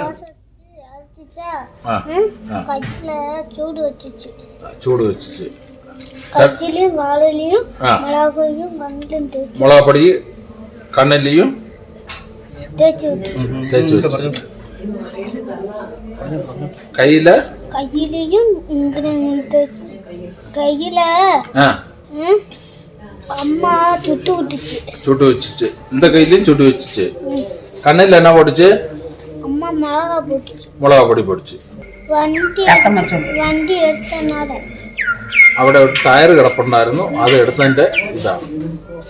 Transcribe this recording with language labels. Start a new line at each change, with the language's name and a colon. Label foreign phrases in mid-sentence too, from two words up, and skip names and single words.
Malayalam: മുളകപ്പൊടി കണ്ണിലെയും കയ്യിലെയും അമ്മ ചുട്ടു വെച്ചിട്ട്
Tamil: இந்த கையிலையும் சுட்டு வச்சுச்சு. கண்ணில் என்ன போட்டுச்சு? அம்மா
Malayalam: മുളക് പൊടി പൊടിച്ചു. വണ്ടി എടുത്തത് അവിടെ ഒരു ടയർ കിടപ്പുണ്ടായിരുന്നു, അത് എടുത്തതിന്റെ ഇതാണ്.